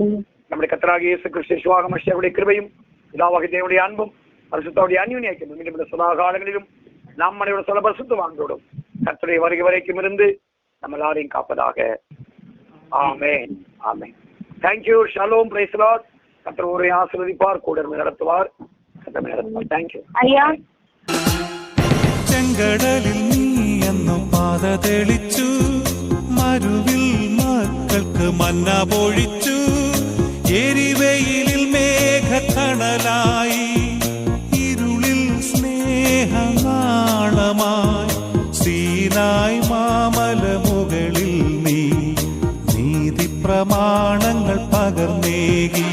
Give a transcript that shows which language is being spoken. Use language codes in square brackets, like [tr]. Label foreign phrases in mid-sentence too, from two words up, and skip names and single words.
[ta] நம்முடைய கர்த்தராகிய இயேசு கிறிஸ்து சுவாக மசியாவுடைய கிருபையும் பிதாவாகிய தேவனுடைய அன்பும் பரிசுத்தருடைய அந்யோன்யம் மீண்டும் சதா காலங்களிலும் நம்முடைய சொல்ல பரிசுத்தவான்களோடும் கர்த்தருடைய வருகை வரைக்கும் இருந்து நம்ம எல்லாரையும் காப்பதாக. ஆமென், ஆமென். தேங்க்யூ. [en] ஷலோம், praise the Lord. [ta] கர்த்தர் ஒரே ஆசீர்வதிப்பார், கூட இருந்து நடத்துவார். கர்த்தர் நடத்துவார். தேங்க்யூ. [ml] അയ്യാ ചെങ്കടലിൽ നീ എന്നു പാത തെളിച്ചു, മരുവിൽ മക്കൾക്ക് മന്ന പൊഴിച്ചു, എരിവെയിലിൽ മേഘത്തണലായി, ഇരുളിൽ സ്നേഹനാളമായി, സീനായ് മാമല മുകളിൽ നീ നീതി പ്രമാണങ്ങൾ പകർന്നേകി.